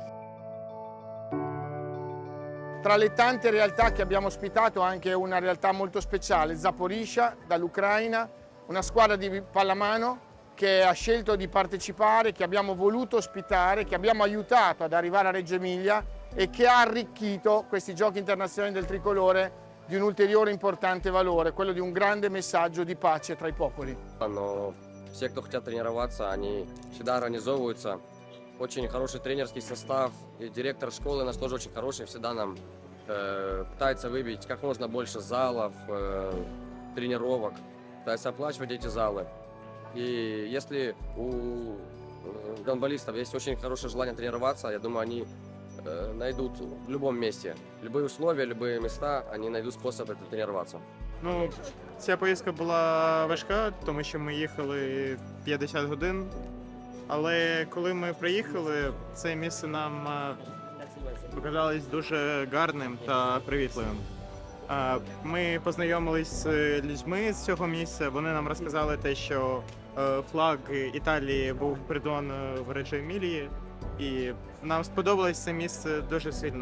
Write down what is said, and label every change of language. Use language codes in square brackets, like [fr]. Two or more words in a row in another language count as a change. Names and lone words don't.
[it] Tra le tante realtà che abbiamo ospitato anche una realtà molto speciale, Zaporizhia dall'Ucraina, una squadra di pallamano che ha scelto di partecipare, che abbiamo voluto ospitare, che abbiamo aiutato ad arrivare a Reggio Emilia e che ha arricchito questi giochi internazionali del tricolore di un ulteriore importante valore, quello di un grande messaggio di pace tra i popoli. [ru] Все, кто хотят тренироваться, они всегда организовываются. Очень хороший тренерский состав, и директор школы у нас тоже очень хороший, всегда нам пытается выбить как можно больше залов, тренировок, пытается оплачивать эти залы. И если у гандболистов есть очень хорошее желание тренироваться, я думаю, они найдут в любом месте. Любые условия, любые места, они найдут способ тренироваться. [uk] Ну, ця поїздка була важка, тому що ми їхали 50 годин. Але коли ми приїхали, це місце нам показалось дуже гарним та привітливим. Ми познайомились з людьми з цього місця, вони нам розказали те, що флаг Італії був придбаний в Реджо Емілії, і нам сподобалось це місце дуже сильно.